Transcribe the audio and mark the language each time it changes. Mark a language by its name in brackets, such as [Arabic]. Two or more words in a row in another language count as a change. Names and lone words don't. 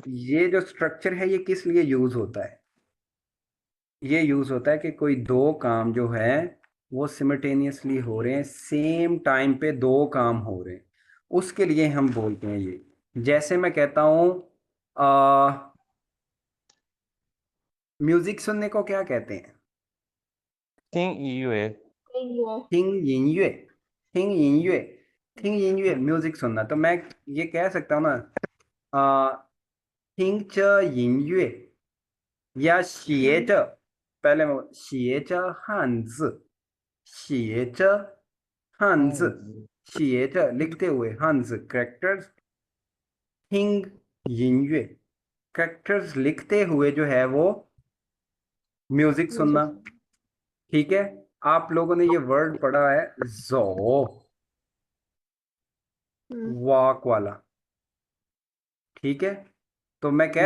[Hindi] ये जो स्ट्रक्चर है ये किस लिए यूज होता है, ये यूज होता है कि कोई 2 काम जो है वो सिमिल्टेनियसली हो रहे हैं, [English] same time [Hindi] पे 2 काम हो रहे हैं, उसके लिए हम बोलते हैं ये। जैसे मैं कहता हूँ म्यूजिक सुनने को क्या कहते हैं, [Chinese] 听音乐 [English] Anyway. [Chinese] 听音乐, 听音乐, 听音乐 [Hindi] म्यूजिक सुनना, तो मैं ये कह सकता हूँ ना [Chinese] 听着音乐 [Hindi] या 写着, पहले मैं [Chinese] 写着汉字, 写着汉字, 写着 [Hindi] लिखते हुए, 汉字 characters, 听音乐 characters लिखते हुए जो है वो म्यूजिक सुनना, [English] Music. [Hindi] ठीक है। आप लोगों ने ये वर्ड पढ़ा है जो, वॉक वाला, ठीक है। तो मैं कह